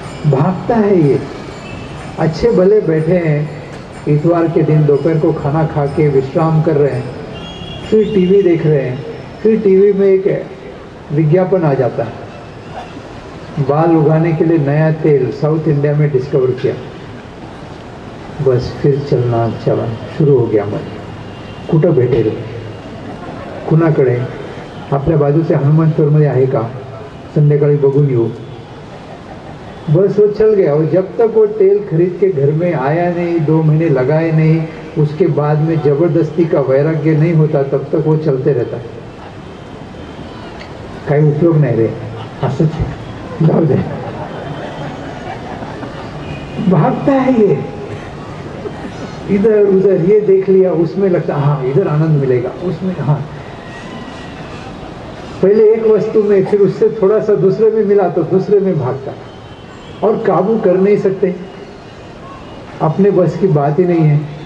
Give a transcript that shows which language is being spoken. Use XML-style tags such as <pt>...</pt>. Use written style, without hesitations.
<hi>भागता है ये, अच्छे भले बैठे हैं इतवार के दिन दोपहर को खाना खा के विश्राम कर रहे हैं, फिर टीवी देख रहे हैं, फिर टीवी में एक विज्ञापन आ जाता है, बाल उगाने के लिए नया तेल साउथ इंडिया में डिस्कवर किया, बस फिर चलना चलन सुरू हो गया।</hi> <mr>मन कुठं भेटेल, कुणाकडे, आपल्या बाजूचे हनुमंतरमध्ये आहे का, संध्याकाळी बघून येऊ,</mr> <hi>बस वो चल गया। और जब तक वो तेल खरीद के घर में आया नहीं, 2 महीने लगाए नहीं, उसके बाद में जबरदस्ती का वैराग्य नहीं होता, तब तक वो चलते रहता है,</hi> <mr>काही उपयोग नाही रे, असंच आहे, जाऊ दे।</mr> <hi>भागता है ये, इधर उधर, ये देख लिया, उसमें लगता हाँ इधर आनंद मिलेगा, उसमें हाँ, पहले एक वस्तु में, फिर उससे थोड़ा सा दूसरे में मिला तो दूसरे में भागता, और काबू कर नहीं सकते, अपने बस की बात ही नहीं है।</hi>